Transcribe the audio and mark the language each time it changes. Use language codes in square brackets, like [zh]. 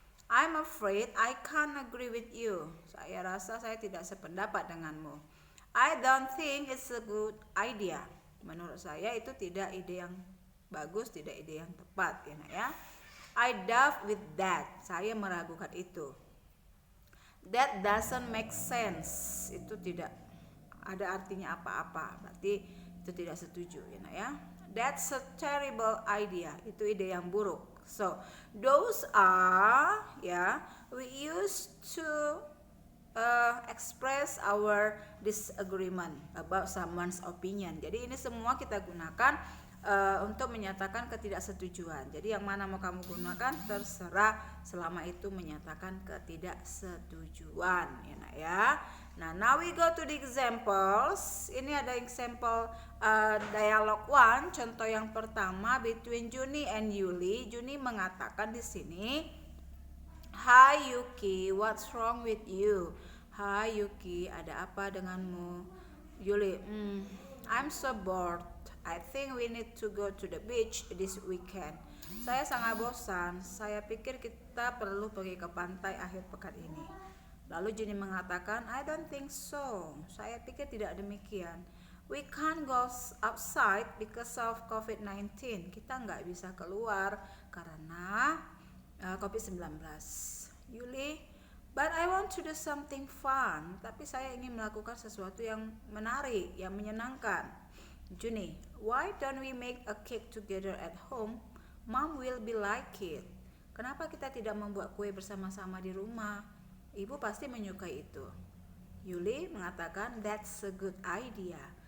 [en] I'm afraid I can't agree with you. [id] Saya rasa saya tidak sependapat denganmu. [en] I don't think it's a good idea. [id] Menurut saya itu tidak ide yang bagus, tidak ide yang tepat ya nak ya. [en] I doubt with that. [id] Saya meragukan itu. [en] That doesn't make sense. [id] Itu tidak ada artinya apa-apa. Berarti itu tidak setuju ya nak ya. [en] That's a terrible idea. [id] Itu ide yang buruk. [en] So, those are we use to express our disagreement about someone's opinion. [id] Jadi ini semua kita gunakan untuk menyatakan ketidaksetujuan. Jadi yang mana mau kamu gunakan terserah, selama itu menyatakan ketidaksetujuan ya nak ya. [en] Nah, now we go to the examples. [id] Ini ada [en] example dialog 1. [id] Contoh yang pertama, [en] between Juni and Yuli. [id] Juni mengatakan di sini, [en] "Hi Yuki, what's wrong with you?" [id] "Hai Yuki, ada apa denganmu?" [en] Yuli, "I'm so bored. I think we need to go to the beach this weekend." [id] Saya sangat bosan. Saya pikir kita perlu pergi ke pantai akhir pekan ini. Lalu Juni mengatakan, [en] "I don't think so." [id] Saya pikir tidak demikian. [en] "We can't go outside because of COVID-19. [id] Kita nggak bisa keluar karena COVID-19. [en] Yuli, "But I want to do something fun." [id] Tapi saya ingin melakukan sesuatu yang menarik, yang menyenangkan. [en] Juni, "Why don't we make a cake together at home? Mom will be like it." [id] Kenapa kita tidak membuat kue bersama-sama di rumah? Ibu pasti menyukai itu. Yuli mengatakan, [en] "That's a good idea."